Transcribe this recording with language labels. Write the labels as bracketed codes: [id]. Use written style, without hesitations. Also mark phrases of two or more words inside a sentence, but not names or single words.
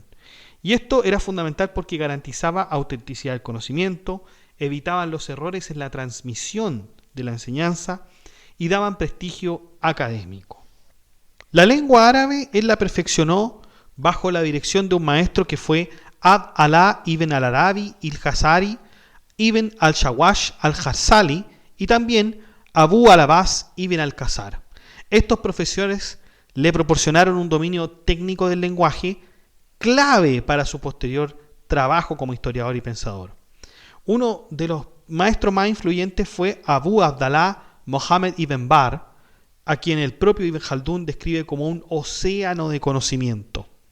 [es] Y esto era fundamental porque garantizaba autenticidad del conocimiento, evitaban los errores en la transmisión de la enseñanza y daban prestigio académico. La lengua árabe él la perfeccionó bajo la dirección de un maestro que fue Abd Alá ibn al-Arabi il-Jazari, ibn al-Shawash al-Hassali y también Abu al-Abbas ibn al-Qasar. Estos profesores le proporcionaron un dominio técnico del lenguaje clave para su posterior trabajo como historiador y pensador. Uno de los maestros más influyentes fue Abu Abdallah Mohammed ibn Bar, a quien el propio Ibn Jaldún describe como un océano de conocimiento.